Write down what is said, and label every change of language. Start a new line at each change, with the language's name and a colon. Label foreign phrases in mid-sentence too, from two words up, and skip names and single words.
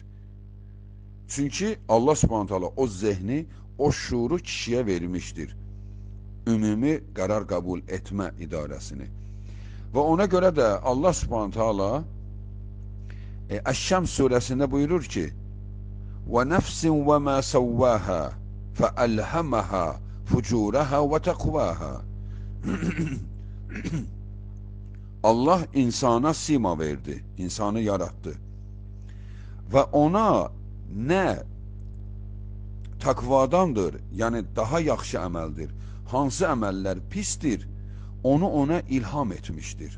Azerbaijani: Çünki Allah
Arabic: سُبْحَانَهُ تَعَالَى
Azerbaijani: o zehni, o şuuru kişiyə vermişdir. Ümumi qərar qəbul etmə idarəsini. Və ona görə də Allah
Arabic: سُبْحَانَهُ تَعَالَى
Azerbaijani: Əş-Şəms surəsində buyurur ki,
Arabic: وَنَفْسٍ وَمَا سَوَّاهَا فَأَلْهَمَهَا فُجُورَهَا وَتَقْوَاهَا
Azerbaijani: Allah insana sima verdi, insanı yarattı. Və ona nə Takvadandır, yəni daha yaxşı əməldir. Hansı əməllər pisdir, onu ona ilham etmişdir.